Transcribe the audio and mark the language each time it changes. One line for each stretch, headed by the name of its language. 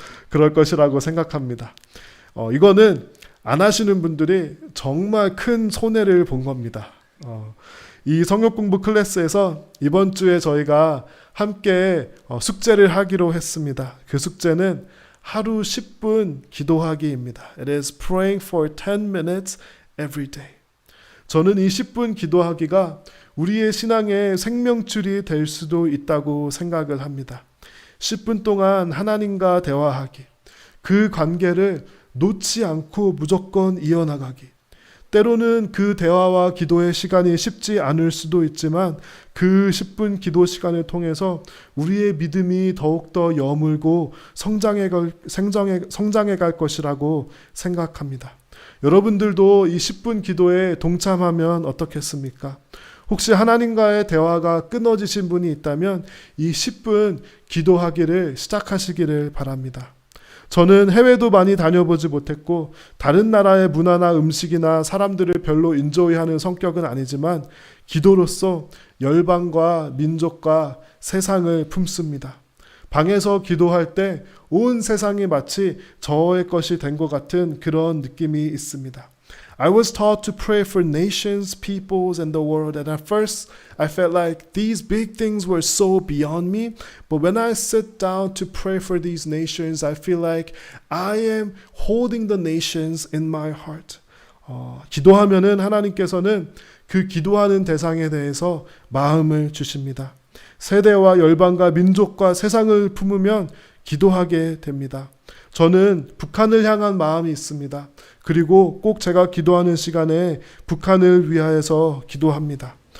Korean: 그럴 것이라고 생각합니다. 이거는 안 하시는 분들이 정말 큰 손해를 본 겁니다. 이 성경 공부 클래스에서 이번 주에 저희가 함께 숙제를 하기로 했습니다. 그 숙제는 하루 10분 기도하기입니다.
English: It is praying for 10 minutes every day.
Korean: 저는 이 10분 기도하기가 우리의 신앙의 생명줄이 될 수도 있다고 생각을 합니다. 10분 동안 하나님과 대화하기, 그 관계를 놓지 않고 무조건 이어나가기. 때로는 그 대화와 기도의 시간이 쉽지 않을 수도 있지만 그 10분 기도 시간을 통해서 우리의 믿음이 더욱더 여물고 성장해 갈 것이라고 생각합니다. 여러분들도 이 10분 기도에 동참하면 어떻겠습니까? 혹시 하나님과의 대화가 끊어지신 분이 있다면 이 10분 기도하기를 시작하시기를 바랍니다. 저는 해외도 많이 다녀보지 못했고 다른 나라의 문화나 음식이나 사람들을 별로 인조이하는 성격은 아니지만 기도로서 열방과 민족과 세상을 품습니다. 방에서 기도할 때 온 세상이 마치 저의 것이 된 것 같은 그런 느낌이 있습니다.
English: I was taught to pray for nations, peoples, and the world. And at first, I felt like these big things were so beyond me. But when I sit down to pray for these nations, I feel like I am holding the nations in my heart.
Korean: 기도하면은 하나님께서는 그 기도하는 대상에 대해서 마음을 주십니다. 세대와 열방과 민족과 세상을 품으면 기도하게 됩니다. 저는 북한을 향한 마음이 있습니다. 그리고 꼭 제가 기도하는 시간에 북한을 위하여서 기도합니다.